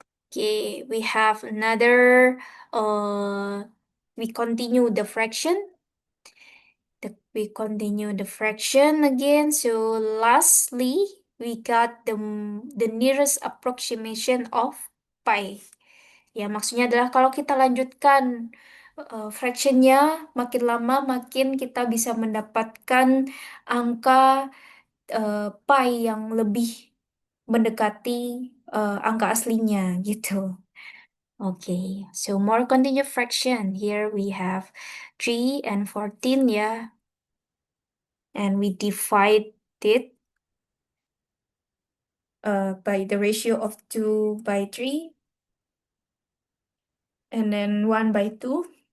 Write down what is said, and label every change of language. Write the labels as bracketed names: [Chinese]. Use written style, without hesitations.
[English] Okay, we have another, we continue the fraction. We continue the fraction again. So lastly, we got the nearest approximation of pi. [Indonesian] Ya, maksudnya adalah kalau kita lanjutkan fractionnya, makin lama makin kita bisa mendapatkan angka pi yang lebih mendekati angka aslinya gitu. [English] Okay, so more continued fraction. Here we have 3 and 14, yeah. And we divide it by the ratio of 2 by 3 and then 1 by 2.